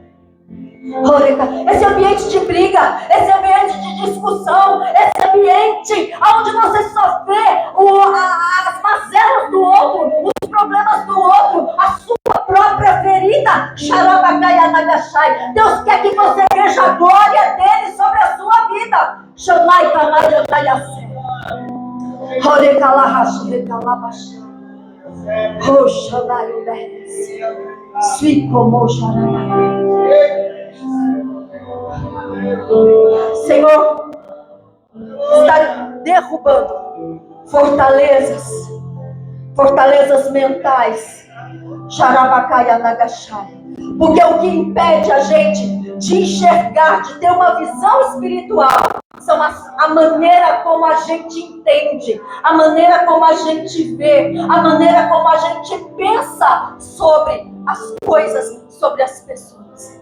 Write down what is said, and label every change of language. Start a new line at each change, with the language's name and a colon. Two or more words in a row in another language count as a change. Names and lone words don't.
Portuguese: Esse ambiente de briga, esse ambiente de discussão, esse ambiente onde você só vê as mazelas do outro, os problemas do outro, a sua própria ferida. Xarabacaya Nagashai. Deus quer que você veja a glória dele sobre a sua vida. Shamai Kamaya Nagashai. Horekalahashi Rekalabashai. Roshanai Uberes. Swikomo Sharanai. Senhor, está derrubando fortalezas mentais. Xarabacaya Nagashai. Porque o que impede a gente de enxergar, de ter uma visão espiritual, são a maneira como a gente entende, a maneira como a gente vê, a maneira como a gente pensa sobre as coisas, sobre as pessoas.